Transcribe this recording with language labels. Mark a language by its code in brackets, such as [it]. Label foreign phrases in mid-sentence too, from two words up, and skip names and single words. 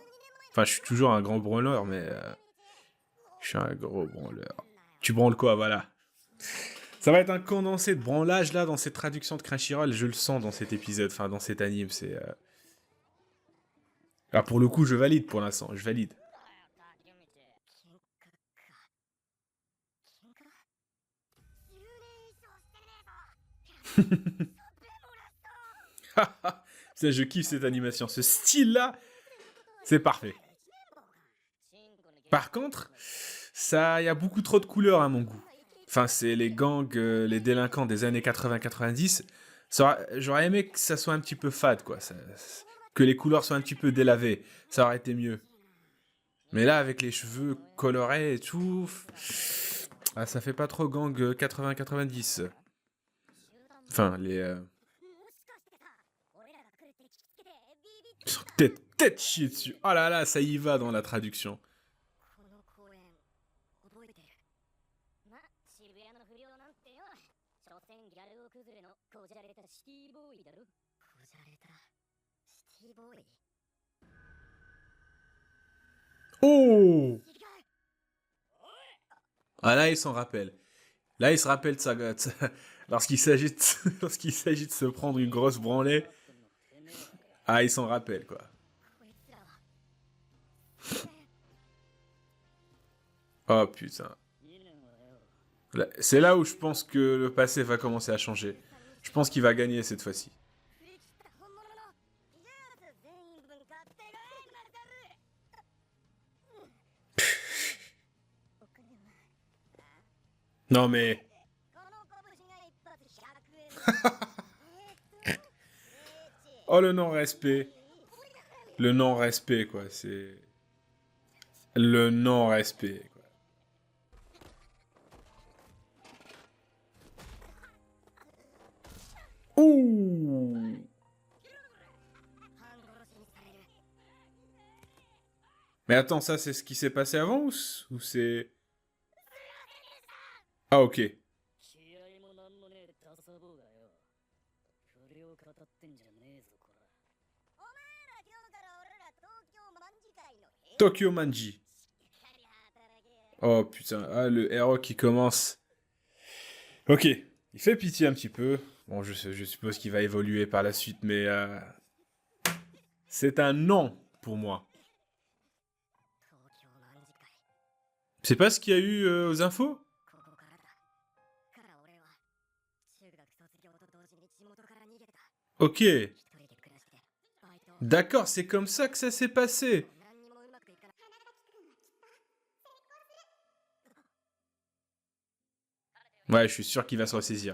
[fr] Enfin, je suis toujours un grand branleur, mais... je suis un gros branleur. Tu branles quoi, voilà. Ça va être un condensé de branlage, là, dans cette traduction de Crunchyroll. Je le sens dans cet épisode, enfin, dans cet anime, c'est... Ah, pour le coup, je valide pour l'instant, je valide. [ja] 喧嘩か喧嘩10年以上してねえぞ [fr] Putain, je kiffe cette animation. Ce style-là, c'est parfait. Par contre, ça, il y a beaucoup trop de couleurs à mon goût. Enfin, c'est les gangs, les délinquants des années 80-90. J'aurais aimé que ça soit un petit peu fade, quoi. Que les couleurs soient un petit peu délavées. Ça aurait été mieux. Mais là, avec les cheveux colorés et tout, ah, ça fait pas trop gang 80-90. Enfin, tête chier dessus. Oh là là, ça y va dans la traduction. [ja] この公園覚えてる。ま、渋谷の不良なんてよ。所詮ギャル男崩れのこじゃれたシティボーイだろ。こじゃれたシティボーイ。 [fr] Oh! Ah là, il s'en rappelle. Là, il se rappelle de lorsqu'il s'agit lorsqu'il s'agit de se prendre une grosse branlée. Ah, il s'en rappelle, quoi. [ja] こいつらは [fr] Oh putain. C'est là où je pense que le passé va commencer à changer. Je pense qu'il va gagner cette fois-ci. [ja] 振り切った本物のジュース全員分買って帰るなるだる。お金は [fr] Non mais... [ja] この拳が一発100円。 [fr] Oh, le non-respect. Le non-respect, quoi. C'est... Le non-respect, quoi. Ouh! Mais attends, ça, c'est ce qui s'est passé avant ou c'est... Ah, ok. [ja] 気合もなんもねえダサ坊がよ。不良語ってんじゃねえぞこら。お前ら今日から俺ら東京卍会の兵 Tokyo Manji. しっかり働け。 [fr] Oh, putain. Ah, le héros qui commence. Ok. Il fait pitié un petit peu. Bon, je suppose qu'il va évoluer par la suite, mais... c'est un non pour moi. 東京卍会 C'est pas ce qu'il y a eu aux infos? [ja] ここからだ。から俺は中学卒業と同時に地元から逃げた。 [fr] Ok. [ja] 一人で暮らしてバイト [fr] D'accord, c'est comme ça que ça s'est passé. [ja] 何にもうまくいかない。 [fr] Ouais, je suis sûr qu'il va se ressaisir.